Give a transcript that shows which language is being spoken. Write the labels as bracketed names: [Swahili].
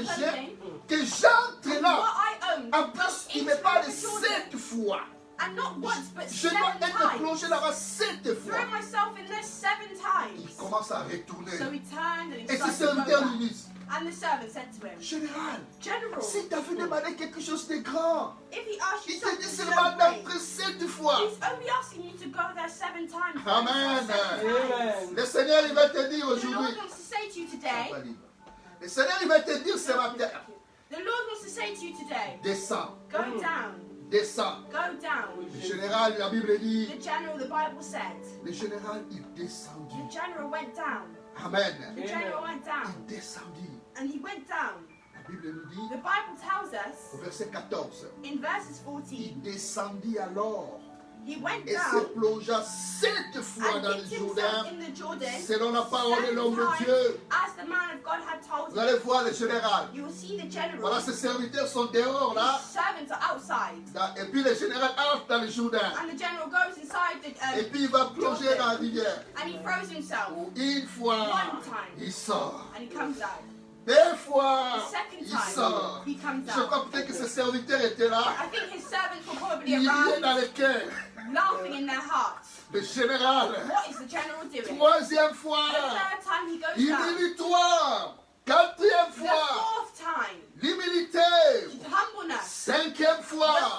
[English] clothing, [French] j'ai, que j'entre [English] and [French] là. [English] what I own, [French] En [English] goes [French] plus, il [English] into [French] me parle [English] the Jordan. [French] 7 fois. [English] And not once, but [French] Je [English] 7 [French] dois être [English] times. [French] plongé là-bas 7 fois. [English] Throw myself in there 7 [French] Il [English] times. [French] commence à retourner. [English] So he turned and he [French] Et ses [English] started to go [French] serviteurs [English] back. [French] lui disent, [English] And the servant said to him, [French] Général, [English] General, [French] si tu avais demandé quelque chose de grand, [English] if he asks you [French] il te [English] something [French] dit [English] so [French] seulement [English] great, [French] d'entrer 7 fois. [English] he's only asking you to go there 7 times. [French] Amen. [English] 7 times. [French] Le Seigneur, il va te dire [English] The Lord [French] aujourd'hui, [English] wants to say to you today, [French] le Seigneur, il va te dire ce matin, [English] the Lord wants to say to you today, [French] descends, [English] go down, [French] descends. [English] go down. [French] Le général, la Bible dit, [English] The general, the Bible said, [French] le général, il [English] the [French] descendit. [English] general went down. [French] Amen. [English] The general went down. [French] Il descendit. [English] And he went down. [French] La Bible nous dit, [English] The Bible tells [French] au [English] us [French] verset 14, [English] in verses 14, [French] il descendit alors [English] he went [French] et se [English] down [French] plongea 7 fois [English] and [French] dans le [English] dipped [French] Jourdain, [English] himself in the Jordan [French] selon la parole de [English] 7 [French] l'homme de [English] times [French] Dieu. [English] as the man of God had told [French] Vous [English] him. [French] allez voir le général. [English] You will see the general. [French] Voilà, ses serviteurs sont dehors là. [English] His servants are outside. [French] Et puis le général entre dans le Jourdain. [English] And the general goes inside [French] Et puis il va plonger dans la rivière. [English] and he throws himself. [French] Une fois, [English] One time. [French] il sort. [English] And he comes out. [French] 2 fois, [English] The second [French] il [English] time, [French] sort. [English] he comes [French] Je crois [English] out. [French] peut-être que ses serviteurs étaient là. [English] I think his servants were probably [French] Il riait [English] around, [French] dans le cœur. [English] laughing in their hearts. [French] Le général, [English] What is the general doing? [French] 3e [English] The [French] fois, [English] third time he goes down. [French] humilité. 4e [English] The [French] fois, [English] fourth time, [French] l'humilité. [English] humbleness. [French] 5e [English] The [French] fois,